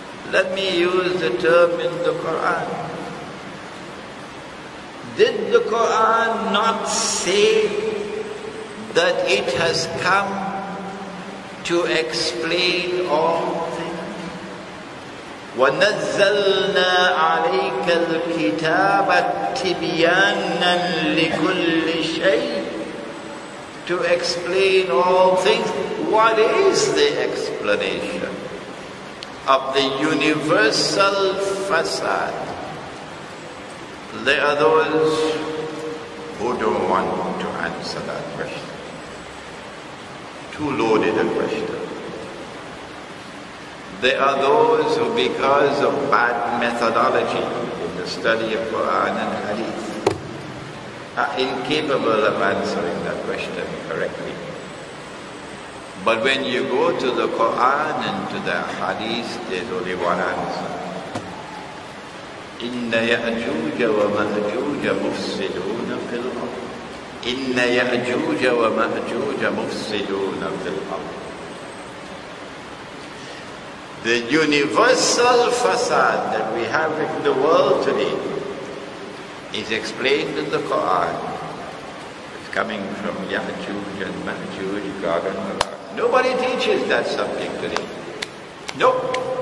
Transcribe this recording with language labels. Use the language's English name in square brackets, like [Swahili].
[English] Let me use the term in the Quran. Did the Quran not say that it has come to explain all things? [Arabic] وَنَزَّلْنَا عَلَيْكَ الْكِتَابَ تِبْيَانًا لِكُلِّ شَيْءٍ, [English] to explain all things. What is the explanation of the universal al-fasad. There are those who don't want to answer that question. Too loaded a question. There are those who, because of bad methodology in the study of Quran and Hadith, are incapable of answering that question correctly. But when you go to the Quran and to the Hadith, there's only one answer. [Arabic] إن يأجوج ومأجوج مفسدون في الأرض. إن يأجوج ومأجوج مفسدون في الأرض. [English] The universal facade that we have in the world today is explained in the Quran. It's coming from Ya'juj and Ma'juj, Gog and Magog. Nobody teaches that subject today. Nope.